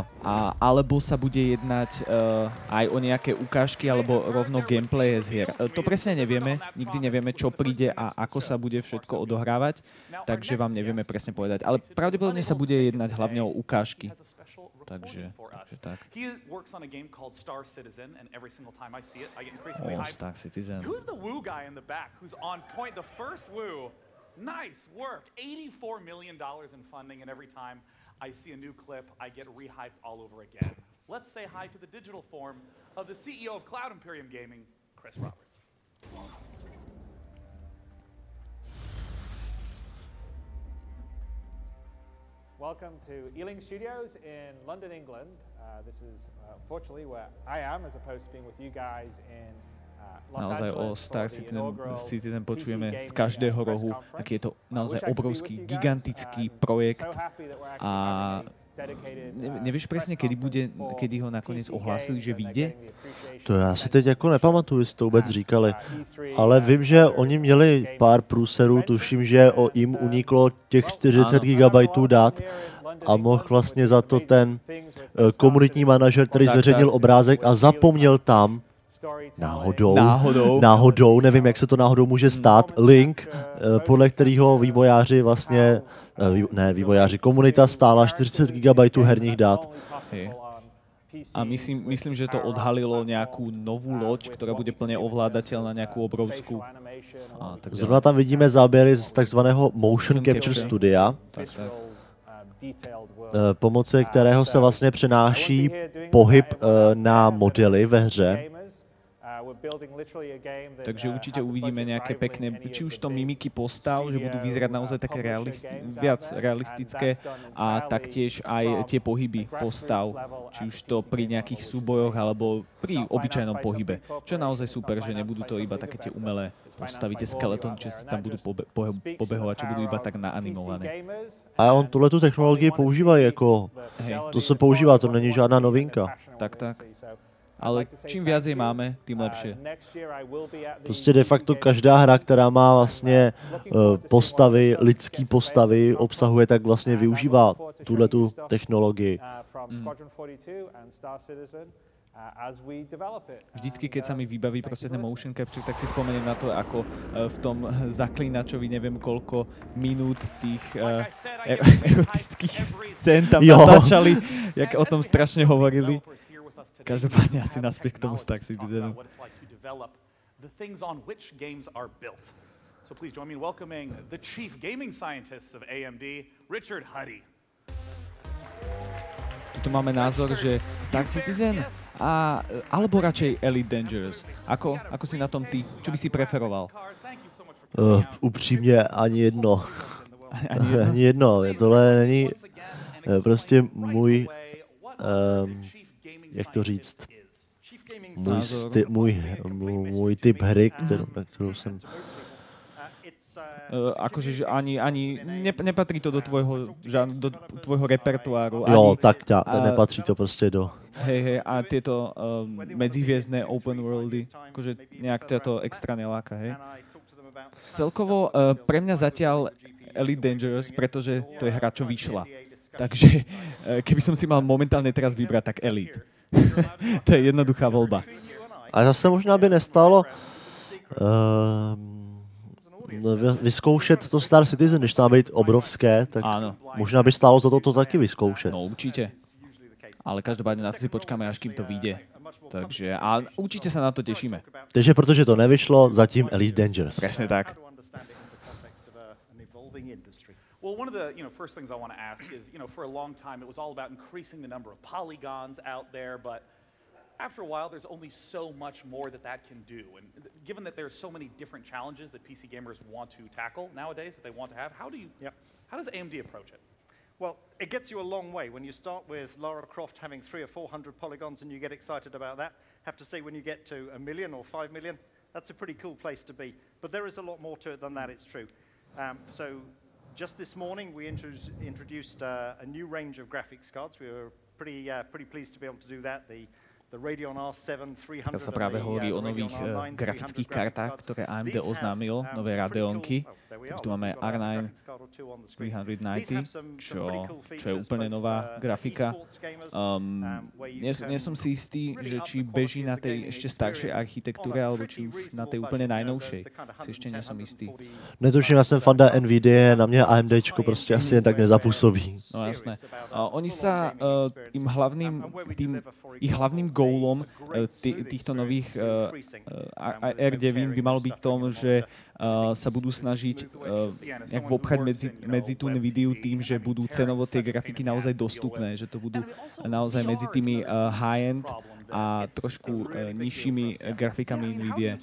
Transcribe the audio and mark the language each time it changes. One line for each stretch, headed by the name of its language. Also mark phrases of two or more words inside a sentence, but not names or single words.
Slovak: Alebo sa bude jednať aj o nejaké ukážky alebo rovno gameplaye z hier. To presne nevieme, nikdy nevieme, čo príde a ako sa bude všetko odohrávať, takže vám nevieme presne povedať. Ale pravdepodobne sa bude jednať hlavne o ukážky. Takže tak. Star Citizen.
English: Who's the woo guy in the back who's on point? The first woo. Nice work. $84 million in funding, and every time I see a new clip, I get rehyped all over again. Let's say hi to the digital form of the CEO of Cloud Imperium Gaming, Chris Roberts. Welcome to Ealing Studios in London, England. This is unfortunately where I am, as opposed to being with you guys in Los
Slovak: naozaj o
English: Angeles Star for the inaugural Citizen PC
Slovak: počujeme z
English: Gaming
Slovak: každého
English: Press
Slovak: rohu,
English: Conference.
Slovak: aký je to naozaj
English: Wish I could be
Slovak: obrovský,
English: with you guys.
Slovak: gigantický projekt.
English: So happy that we're
Slovak: A
English: actually having a dedicated,
Slovak: nevieš presne,
English: press
Slovak: kedy
English: conference for
Slovak: kedy ho nakoniec
English: PC
Slovak: ohlásili,
English: games
Slovak: že
English: and
Slovak: vyjde?
English: they're getting the appreciation
Czech: To já si
English: and
Czech: teď jako nepamatuju, jestli to vůbec
English: at,
Czech: říkali,
English: E3
Czech: ale vím, že oni měli pár průserů, tuším, že jim uniklo těch 40 GB dat a mohl vlastně za to ten komunitní manažer, který zveřejnil obrázek a zapomněl tam náhodou, nevím, jak se to náhodou může stát, link, podle kterého vývojáři vlastně, komunita stála 40 GB herních dat.
Slovak: A myslím, že to odhalilo nejakú novú loď, ktorá bude plne ovládateľná, nejakú obrovskú.
Czech: Zrovna tam vidíme záběry z takzvaného
English: motion capture
Czech: studia, pomocí kterého se vlastně přenáší pohyb na modely ve hře.
Slovak: Takže určite uvidíme nejaké pekné, či už to mimiky postav, že budú vyzerať naozaj také viac realistické a taktiež aj tie pohyby postav, či už to pri nejakých súbojoch alebo pri obyčajnom pohybe. Čo je naozaj super, že nebudú to iba také tie umelé postavy, tie skeleton, čo si tam budú pobehovať, čo budú iba tak naanimované.
Czech: A on tuhletu technologii používá jako, to se používá, to není žádná novinka. Tak.
Slovak: Ale čím viac jej máme, tým lepšie.
Czech: Prostě de facto každá hra, která má vlastně postavy, lidský postavy, obsahuje, tak vlastně využívá tuhletu technologii. Vždycky,
Slovak: keď sa mi vybaví proste ten
English: motion capture,
Slovak: tak si spomeniem na to, ako v tom Zaklínačovi neviem koľko minút tých erotických scén tam natáčali, jak o tom strašne hovorili. Každopádne asi naspäť k tomu Star Citizenu.
English: So please join me in welcoming the chief gaming scientist of AMD, Richard Huddy.
Slovak: Tu máme názor, že Star Citizen alebo radšej Elite Dangerous. Ako si na tom ty? Čo by si preferoval?
Czech: Upřímně ani jedno. Ani jedno. Tohle není prostě můj, jak to říct, můj typ hry, na kterou jsem
Slovak: Akože že ani nepatrí to do tvojho repertoáru.
Czech: Jo, tak nepatří to prostě do...
Slovak: Hej, a tieto medzihviezdne open worldy, akože nejak ťa to extra neláka, hej? Celkovo pre mňa zatiaľ Elite Dangerous, pretože to je hra, čo vyšla. Takže keby som si mal momentálne teraz vybrať, tak Elite. To je jednoduchá voľba.
Czech: A zase možná by nestalo vyzkoušet to Star Citizen, když to má být obrovské, tak áno. Možná by stálo za to taky vyzkoušet.
Slovak: No určite. Ale každopádne na to si počkáme, až kým to vyjde. Takže a určite sa na to tešíme.
Czech: Takže protože to nevyšlo, zatím Elite Dangerous.
Slovak: Presne tak.
English: Well, one of the first things I want to ask is, for a long time it was all about increasing the number of polygons out there, but after a while there's only so much more that can do. And given that there's so many different challenges that PC gamers want to tackle nowadays, that they want to have, how does AMD approach it? Well, it gets you a long way. When you start with Lara Croft having 300 or 400 polygons and you get excited about that, have to say when you get to 1 million or 5 million, that's a pretty cool place to be. But there is a lot more to it than that, it's true. So just this morning we introduced a new range of graphics cards. We were pretty pleased to be able to do that. The Radeon R7 300.
Slovak: Teraz sa práve hovorí o nových grafických kartách, ktoré AMD oznámilo, nové Radeonky. Tu máme R9 390, čo je úplne nová grafika. Nie som si istý, že či beží na tej ešte staršej architektúre, alebo či už na tej úplne najnovšej. Si ešte nie som istý. Netuším,
Czech: já jsem fanda NVIDIA, na mě AMDčko prostě asi jen tak nezapůsobí. No jasné.
Slovak: Oni sa ich hlavným goalom týchto nových R9 by malo byť tom, že sa budú snažiť nejak vobchať medzi tú NVIDIu tým, že budú cenovo tie grafiky naozaj dostupné, že to budú naozaj medzi tými high-end a trošku nižšími grafikami NVIDIA.